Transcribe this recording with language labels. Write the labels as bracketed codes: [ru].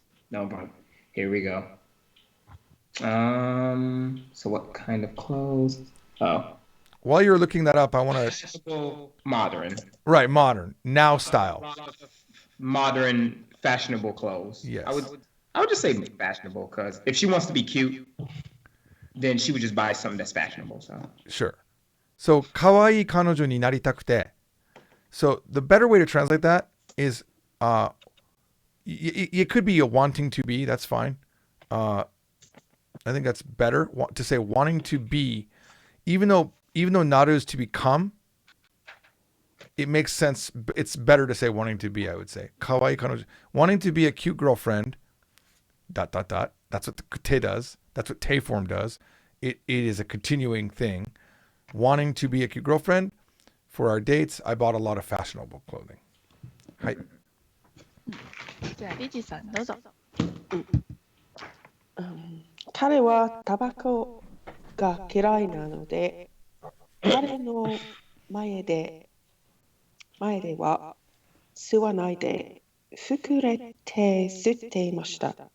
[en] No problem. Here we go. So what kind of clothes? Oh. While you're looking that up, I want to... Fashionable, modern. Right, modern. Now style. Modern, fashionable clothes. Yes. I would just say fashionable, because if she wants to be cute, then she would just buy something that's fashionable. So Sure. [ja] So, 可愛い彼女になりたくて. [en] So, the better way to translate that is, it could be a wanting to be, that's fine. I think that's better to say wanting to be, even though Naru is to become, it makes sense. It's better to say wanting to be, I would say. [ja] 可愛い彼女. [en] Wanting to be a cute girlfriend, ... That's what the te does. That's what te form does. It is a continuing thing. Wanting to be a cute girlfriend. For our dates, I bought a lot of fashionable clothing. [ja] はい。じゃあ、リジさんどうぞ。彼はタバコが嫌いなので、彼の前では吸わないで膨れて吸っていました。